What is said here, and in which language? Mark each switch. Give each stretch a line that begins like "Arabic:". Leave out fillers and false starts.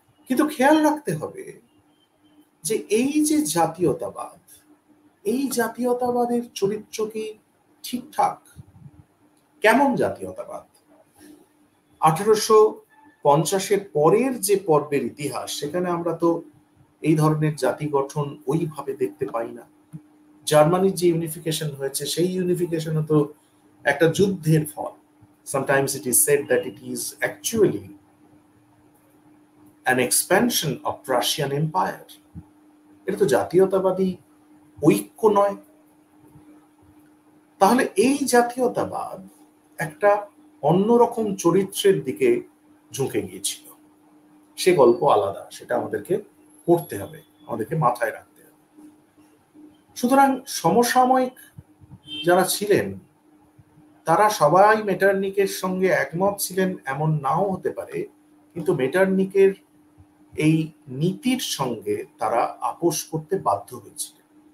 Bangla: কিন্তু খেয়াল রাখতে হবে যে এই যে জাতীয়তাবাদ, এই জাতীয়তাবাদের চরিত্র কি ঠিকঠাক? কেমন জাতীয়তাবাদ? 1850-এর পরের যে পর্বের ইতিহাস, সেখানে আমরা তো এই ধরনের জাতি গঠন ওইভাবে দেখতে পাই না। জার্মানির যে ইউনিফিকেশন হয়েছে, সেই ইউনিফিকেশন তো একটা যুদ্ধের ফল।
English: Sometimes it is said that it is actually an expansion of Prussian Empire.
Bangla: এটা তো জাতীয়তাবাদী ঐক্য নয়। তাহলে এই জাতীয়তাবাদ একটা অন্যরকম চরিত্রের দিকে ঝুঁকে গিয়েছিল। সে গল্প আলাদা, সেটা আমাদেরকে করতে হবে, আমাদেরকে মাথায় রাখতে হবে। সুতরাং সমসাময়িক যারা ছিলেন তারা সবাই মেটারনিকের সঙ্গে একমত ছিলেন এমন নাও হতে পারে, কিন্তু মেটারনিকের এই নীতির সঙ্গে তারা আপোষ করতে বাধ্য হয়েছিলেন।